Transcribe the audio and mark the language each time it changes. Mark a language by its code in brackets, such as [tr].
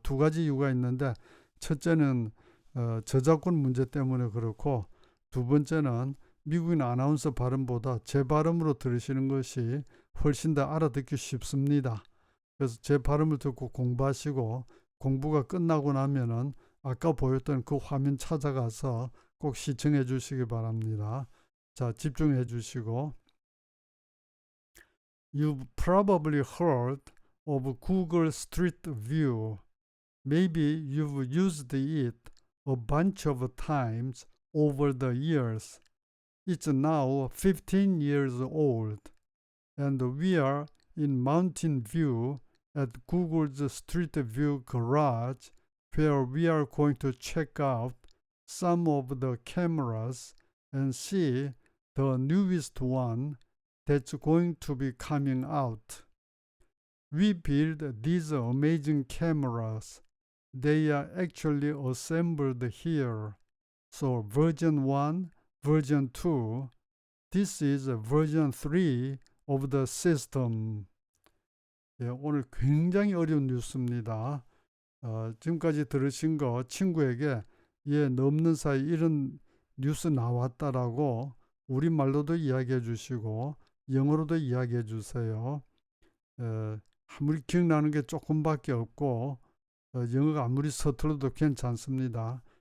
[ko] 두 가지 이유가 있는데 첫째는 저작권 문제 때문에 그렇고 두 번째는 미국인 아나운서 발음보다 제 발음으로 들으시는 것이 훨씬 더 알아듣기 쉽습니다. 그래서 제 발음을 듣고 공부하시고 공부가 끝나고 나면은 아까 보였던 그 화면 찾아가서 꼭 시청해 주시기 바랍니다. 자, 집중해 주시고 [en] You've probably heard of Google Street View. Maybe you've used it a bunch of times over the years. It's now 15 years old, and we are in Mountain View at Google's Street View garage, where we are going to check out some of the cameras and see the newest one that's going to be coming out. We built these amazing cameras. They are actually assembled here. So version 1, version 2, this is version 3 of the system. [ko] 예, 오늘 굉장히 어려운 뉴스입니다. 지금까지 들으신 거 친구에게 넘는 사이 이런 뉴스 나왔다라고 우리말로도 이야기해 주시고 영어로도 이야기해 주세요. 아무리 기억나는 게 조금밖에 없고 영어가 아무리 서툴러도 괜찮습니다.